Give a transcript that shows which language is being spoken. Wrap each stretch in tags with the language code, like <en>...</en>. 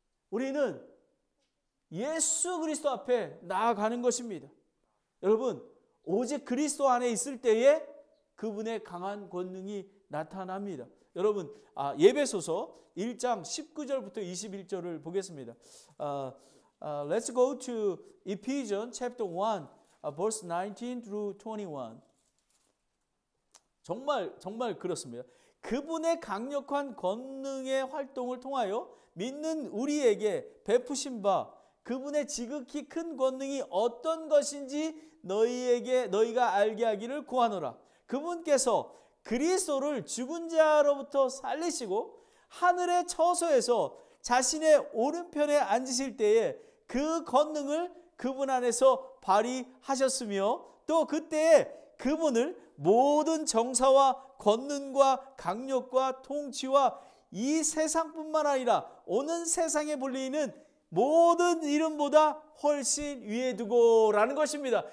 <ko>우리는 예수 그리스도 앞에 나아가는 것입니다. 여러분, 오직 그리스도 안에 있을 때에 그분의 강한 권능이 나타납니다. 여러분, 예배소서 1장 19절부터 21절을 보겠습니다.</ko> <en>Let's go to Ephesians chapter 1, verse 19 through 21.</en> <ko>정말 그렇습니다. 그분의 강력한 권능의 활동을 통하여 믿는 우리에게 베푸신 바 그분의 지극히 큰 권능이 어떤 것인지 너희가 알게 하기를 구하노라. 그분께서 그리스도를 죽은 자로부터 살리시고 하늘의 처소에서 자신의 오른편에 앉으실 때에 그 권능을 그분 안에서 발휘하셨으며 또 그때에 그분을 모든 정사와 권능과 강력과 통치와 이 세상뿐만 아니라 오는 세상에 불리는 모든 이름보다 훨씬 위에 두고라는 것입니다.</ko>